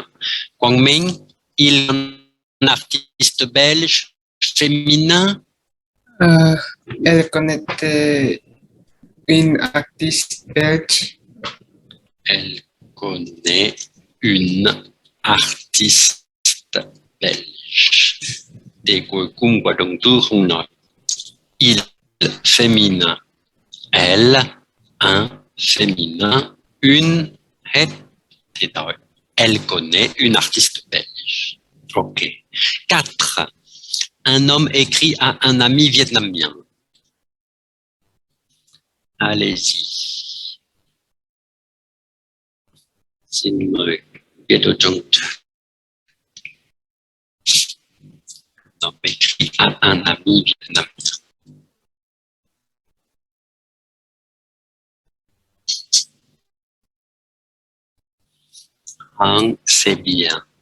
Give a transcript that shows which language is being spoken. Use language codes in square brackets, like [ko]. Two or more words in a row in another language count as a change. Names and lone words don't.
[fr] Guangming, il est un artiste belge féminin. Elle connaît une artiste belge. Elle connaît une artiste belge. [vi] Để cuối cùng của động từ không nói. [fr] Il, féminin. Elle, un, féminin. Une, [vi] hết. Thì nói. [fr] Elle connaît une artiste belge. Ok. 4. Un homme écrit à un ami vietnamien. Allez-y. [vi] Xin mời viết ở trong chat. [fr] Un homme écrit à un ami vietnamien. Hang, c'est bien.